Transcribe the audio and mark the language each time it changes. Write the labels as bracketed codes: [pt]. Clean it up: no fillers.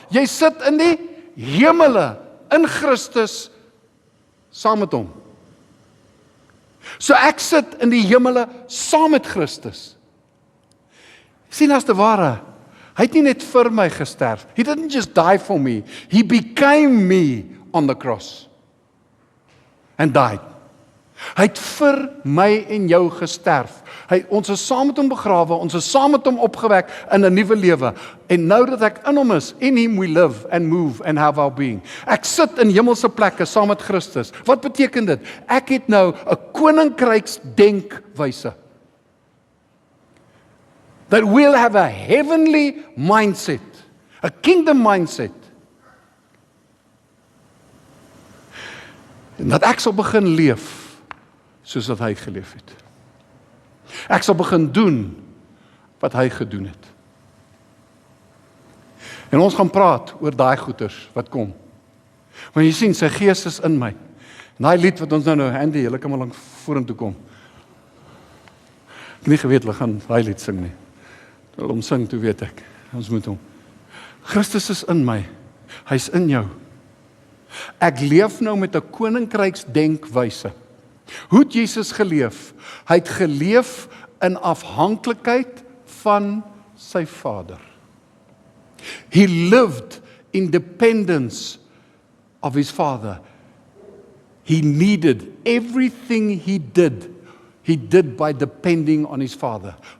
[af] Jy sit in die hemele, in Christus, saam met hom. So ek sit in die hemele saam met Christus. Sien as te ware, hy het nie net vir my gesterf. [en] He didn't just die for me. He became me on the cross. And died. [af] Hy het vir my en jou gesterf. Ons is saam met hom begrawe, ons is saam met hom opgewek in 'n nuwe lewe. En nou dat ek in hom is, [en] in him we live and move and have our being. [af] Ek sit in hemelse plekke saam met Christus. Wat beteken dit? Ek het nou 'n koninkryks denkwyse. [en] That we'll have a heavenly mindset, a kingdom mindset. [af] En dat ek sal begin leef soos wat hy geleef het. Ek sal begin doen wat hy gedoen het. En ons gaan praat oor daai goeters wat kom. Want jy sien, sy gees is in my. En daai lied wat ons nou, Andy, julle kan maar lank vorentoe kom. Ek het nie geweet, hulle gaan daai lied sing nie. Hulle hom sing, toe weet ek. Ons moet hom. Christus is in my. Hy's in jou. Ek leef nou met 'n koninkryks denkwyse. Hoe het Jesus geleef? Hy het geleef in afhanklikheid van sy Vader. [en] He lived in dependence of his Father. He needed everything he did by depending on his Father.